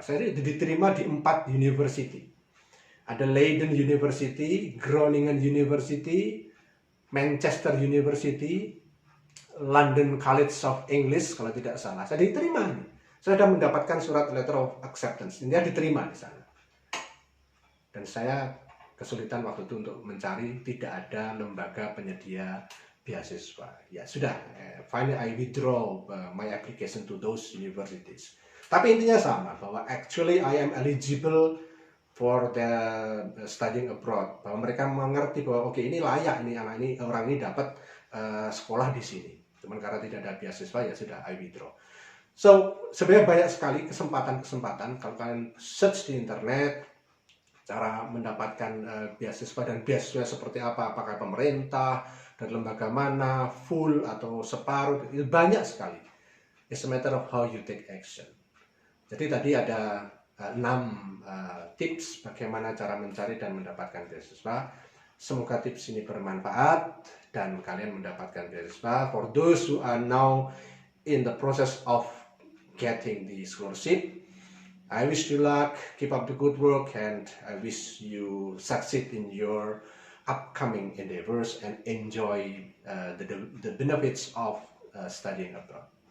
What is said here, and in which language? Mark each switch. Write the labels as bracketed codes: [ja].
[id] Saya diterima di 4 university. Ada Leiden University, Groningen University, Manchester University, London College of English kalau tidak salah. Saya diterima nih. Saya sudah mendapatkan surat letter of acceptance. Dia diterima di sana. Dan saya kesulitan waktu itu untuk mencari, tidak ada lembaga penyedia beasiswa. Ya sudah, [en] finally I withdraw my application to those universities. [id] Tapi intinya sama, bahwa [en] actually I am eligible for the studying abroad. [id] Bahwa mereka mengerti bahwa oke, ini layak, ini anak ini, orang ini dapat sekolah di sini. Cuman karena tidak ada beasiswa, ya sudah [en] I withdraw. [id] So sebenarnya banyak sekali kesempatan kalau kalian search di internet cara mendapatkan beasiswa, dan beasiswa seperti apa, apakah pemerintah dan lembaga mana, full atau separuh, itu banyak sekali. [en] It's a matter of how you take action. [id] Jadi tadi ada 6 tips bagaimana cara mencari dan mendapatkan beasiswa. Semoga tips ini bermanfaat dan kalian mendapatkan beasiswa. [en] For those who are now in the process of getting the scholarship, I wish you luck, keep up the good work, and I wish you succeed in your upcoming endeavors and enjoy the benefits of studying abroad.